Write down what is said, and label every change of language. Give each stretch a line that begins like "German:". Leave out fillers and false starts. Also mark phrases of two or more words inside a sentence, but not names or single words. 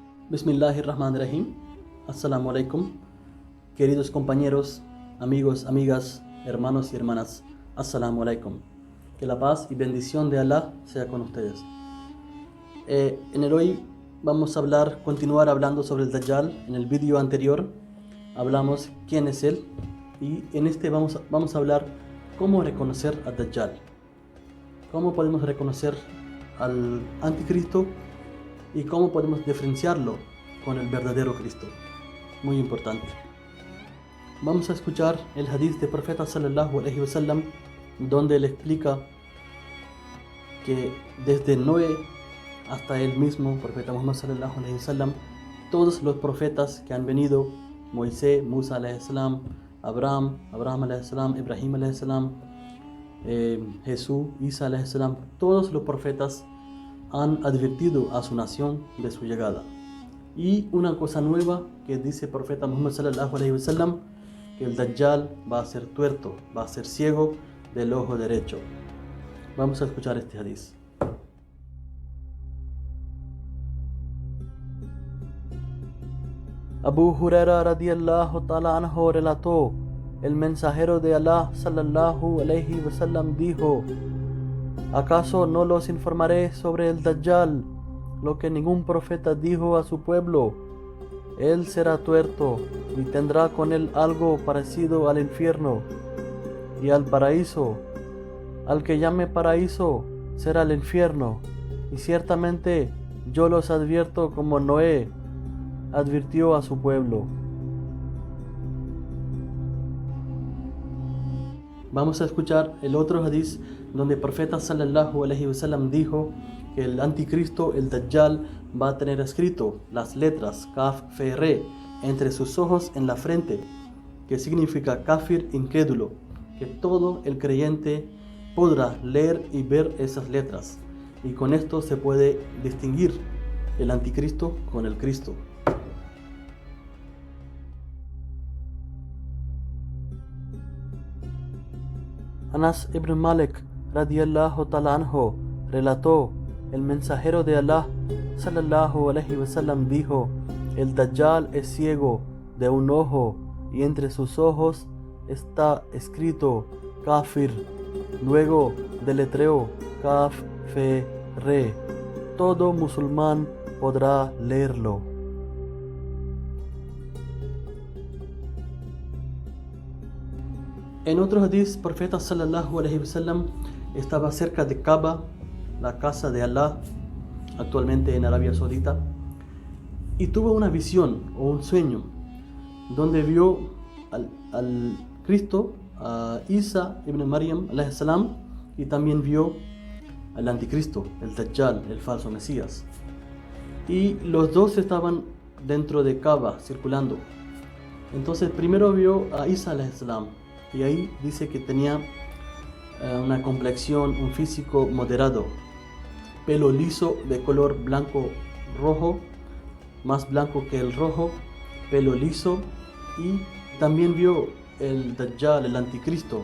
Arabic: Bismillahirrahmanirrahim. السلام عليكم.
Spanish: Queridos compañeros, amigos, amigas, hermanos y hermanas.
Arabic: السلام عليكم.
Spanish: Que la paz y bendición de Allah sea con ustedes. En el hoy vamos a continuar hablando sobre el Dajjal. En el vídeo anterior hablamos quién es él. Y en este vamos a hablar cómo reconocer al Dajjal. Cómo podemos reconocer al anticristo y cómo podemos diferenciarlo con el verdadero Cristo. Muy importante. Vamos a escuchar el hadith del profeta
Arabic: صلى الله عليه وسلم,
Spanish: donde él explica que desde Noé hasta él mismo, profeta Muhammad
Arabic: صلى الله عليه وسلم,
Spanish: todos los profetas que han venido, Moisés, Musa
Arabic: عليه السلام,
Spanish: Abraham
Arabic: عليه السلام,
Spanish: Ibrahim
Arabic: عليه السلام,
Spanish: Jesús, Isa
Arabic: عليه السلام,
Spanish: todos los profetas han advertido a su nación de su llegada. Y una cosa nueva que dice el profeta Muhammad
Arabic: صلى الله عليه وسلم,
Spanish: que el Dajjal va a ser tuerto, va a ser ciego del ojo derecho. Vamos a escuchar este hadith. Abu Huraira
Arabic: رضي الله تعالى عنه
Spanish: relató: el mensajero de Allah
Arabic: صلى الله عليه وسلم
Spanish: dijo: ¿acaso no los informaré sobre el Dajjal lo que ningún profeta dijo a su pueblo? Él será tuerto y tendrá con él algo parecido al infierno y al paraíso. Al que llame paraíso será el infierno, y ciertamente yo los advierto como Noé advirtió a su pueblo. Vamos a escuchar el otro hadith donde el profeta
Arabic: صلى الله عليه وسلم
Spanish: dijo que el anticristo, el Dajjal, va a tener escrito las letras Kaf, Fe, Re entre sus ojos en la frente, que significa kafir, incrédulo, que todo el creyente podrá leer y ver esas letras, y con esto se puede distinguir el anticristo con el Cristo. Anas ibn Malik
Arabic: رضي الله تعالى عنه
Spanish: relató: el mensajero de Allah
Arabic: صلى الله عليه وسلم
Spanish: dijo: el Dajjal es ciego de un ojo y entre sus ojos está escrito Kafir. Luego deletreó Kaf, Fe, Re. Todo musulmán podrá leerlo. En otro hadith, el profeta
Arabic: صلى الله عليه وسلم
Spanish: estaba cerca de Kaaba, la casa de Allah, actualmente en Arabia Saudita, y tuvo una visión o un sueño donde vio al Cristo, a Isa ibn Maryam
Arabic: عليه السلام,
Spanish: y también vio al anticristo, el Dajjal, el falso Mesías, y los dos estaban dentro de Kaaba circulando. Entonces primero vio a Isa
Arabic: عليه السلام,
Spanish: y ahí dice que tenía una complexión, un físico moderado, pelo liso de color blanco rojo, más blanco que el rojo, pelo liso. Y también vio el Dajjal, el anticristo.